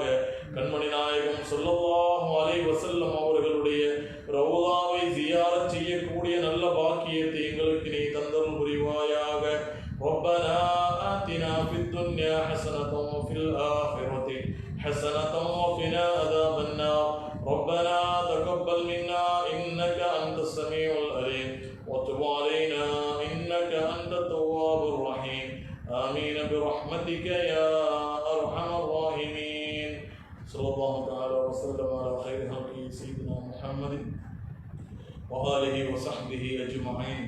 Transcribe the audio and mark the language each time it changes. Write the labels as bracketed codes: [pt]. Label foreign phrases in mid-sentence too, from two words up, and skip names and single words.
[ta] கண்மணி நாயகம் [ar] صلى الله عليه وسلم [ta] அவர்களுடைய ரவுதாவை ஜியாரத் செய்யக்கூடிய நல்ல பாக்கியத்தை எங்களுக்கு நீ தந்தருள் புரிவாயாக. [ar] ربنا آتنا في الدنيا حسنة وفي الآخرة حسنة وقنا عذاب النار. ربنا تقبل منا إنك أنت السميع العليم وتب علينا إنك أنت التواب الرحيم. آمين برحمتك يا أرحم الراحمين. صلى الله تعالى وسلم على خير خلقه سيدنا محمد وآله وصحبه أجمعين.